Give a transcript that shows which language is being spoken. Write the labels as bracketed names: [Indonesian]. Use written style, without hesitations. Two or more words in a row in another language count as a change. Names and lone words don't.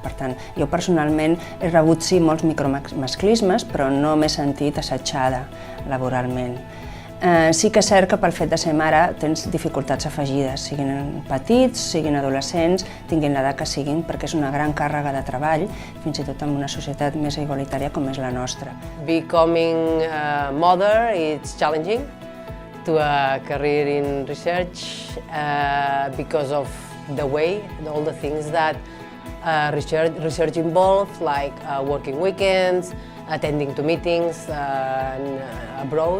[Catalan] Per tant, jo personalment he rebut sí molts micromasclismes, però no m'he sentit assetjada laboralment. Sí que és cert que pel fet de ser mare tens dificultats afegides, siguin petits, siguin adolescents, tinguin l'edat que siguin, perquè és una gran càrrega de treball, fins i tot en una societat més igualitària com és la nostra. [English] Becoming a mother is challenging to a career in research because of the way, all the things that research involves, like working weekends, attending to meetings abroad,